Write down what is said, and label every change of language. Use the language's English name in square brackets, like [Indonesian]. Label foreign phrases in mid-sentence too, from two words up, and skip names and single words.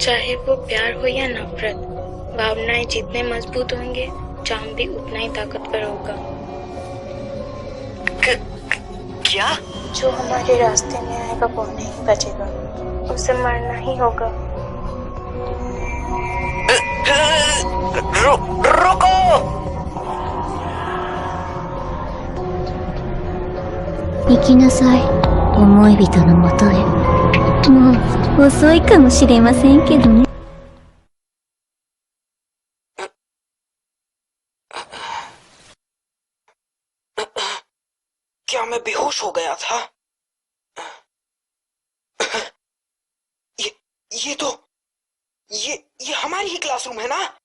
[Hindi] चाहे वो प्यार हो या नफरत, भावनाएं जितने मजबूत होंगे जाम भी उतना ही ताकतवर होगा। क्या? जो हमारे रास्ते में आएगा वो नहीं बचेगा, उसे मरना ही होगा। रुको। [Japanese] 行きなさい、思い人のもとへ。もう遅いかもしれませんけどね。 [Hindi] क्या मैं बेहोश हो गया था? ये तो ये हमारी ही क्लासरूम है ना?